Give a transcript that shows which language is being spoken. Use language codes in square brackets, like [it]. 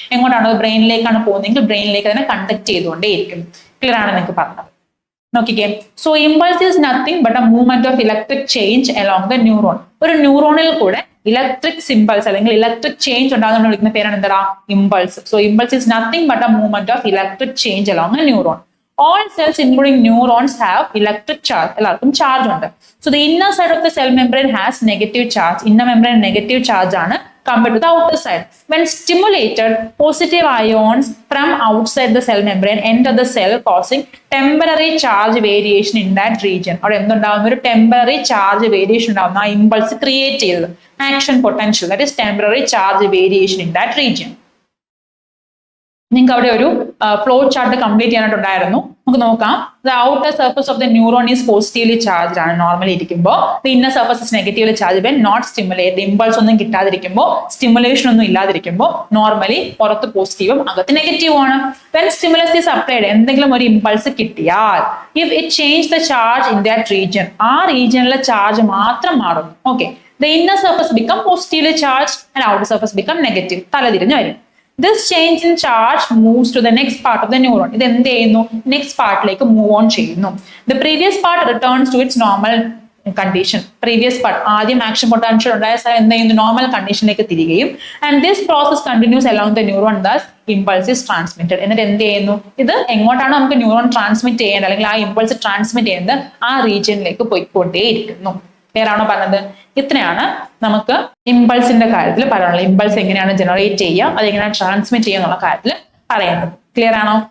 [ml] എങ്ങോട്ടാണ്, ബ്രെയിനിലേക്കാണ് പോകുന്നതെങ്കിൽ ബ്രെയിനിലേക്ക് അതിനെ കണ്ടക്ട് ചെയ്തുകൊണ്ടേയിരിക്കും. ക്ലിയർ ആണ് നിങ്ങൾക്ക് പറഞ്ഞത്? [en] നോക്കിക്കേ, so impulse is nothing but a movement of electric change along the neuron. [ml] ഒരു ന്യൂറോണിൽ കൂടെ ഇലക്ട്രിക് സിമ്പൾസ് അല്ലെങ്കിൽ ഇലക്ട്രിക് ചേഞ്ച് ഉണ്ടാകുന്ന വിളിക്കുന്ന പേരാണ് എന്താ, impulse. [en] So impulse is nothing but a movement of electric change along a neuron. All cells including neurons have electric charge. [ml] എല്ലാവർക്കും charge ഉണ്ട്. [en] So the inner side of the cell membrane has negative charge. Inner membrane negative charge ആണ് compared to the outer side. When stimulated, positive ions from outside the cell membrane enter the cell causing temporary charge variation in that region. അവിടെ എന്തുണ്ടാവുന്ന ഒരു temporary charge variation ഉണ്ടാവുന്ന ആ impulse create ചെയ്തത് action potential, that is temporary charge variation in that region. [ml] നിങ്ങൾക്ക് അവിടെ ഒരു flow chart complete ചെയ്യാനായിട്ടുണ്ടായിരുന്നു. നമുക്ക് നോക്കാം. [en] the outer surface of the neuron is positively charge [ml] ആണ് നോർമലി ഇരിക്കുമ്പോൾ. [en] The inner surface is negatively charge when not stimulate. [ml] Impulse ഒന്നും കിട്ടാതിരിക്കുമ്പോൾ, stimulation ഒന്നും ഇല്ലാതിരിക്കുമ്പോൾ normally പുറത്ത് പോസിറ്റീവും അകത്ത് നെഗറ്റീവും ആണ്. [en] when stimulus is applied, [ml] എന്തെങ്കിലും ഒരു ഇമ്പൾസ് കിട്ടിയാൽ, [en] if it change the charge in that region, [ml] ആ റീജിയനിലെ ചാർജ് മാത്രം മാറുന്നു. [en] Okay, the inner surface become positively charge and outer surface become negative. [ml] തലതിരിഞ്ഞ് വരും. [en] This change in charge moves to the next part of the neuron. [ml] ഇത് എന്ത് ചെയ്യുന്നു, next പാർട്ടിലേക്ക് move on ചെയ്യുന്നു. [en] The previous part returns to its normal condition. [ml] Previous part ആദ്യം action potential ഉണ്ടായ സ്ഥലം എന്ത് ചെയ്യുന്നു, normal കണ്ടീഷനിലേക്ക് തിരികെയും. [en] And this process continues along the neuron, thus impulse is transmitted. [ml] എന്നിട്ട് എന്ത് ചെയ്യുന്നു, ഇത് എങ്ങോട്ടാണ് നമുക്ക് ന്യൂറോൺ ട്രാൻസ്മിറ്റ് ചെയ്യേണ്ടത് അല്ലെങ്കിൽ ആ ഇമ്പൾസ് ട്രാൻസ്മിറ്റ് ചെയ്യുന്നത് ആ റീജിയനിലേക്ക് പോയിക്കൊണ്ടേയിരിക്കുന്നു. ക്ലിയറാണോ പറഞ്ഞത്? ഇത്രയാണ് നമുക്ക് ഇമ്പൾസിന്റെ കാര്യത്തിൽ പറയാനുള്ളത്. ഇമ്പൾസ് എങ്ങനെയാണ് ജനറേറ്റ് ചെയ്യുക, അതെങ്ങനെയാണ് ട്രാൻസ്മിറ്റ് ചെയ്യുക എന്നുള്ള കാര്യത്തിൽ പറയുന്നത്. ക്ലിയർ ആണോ?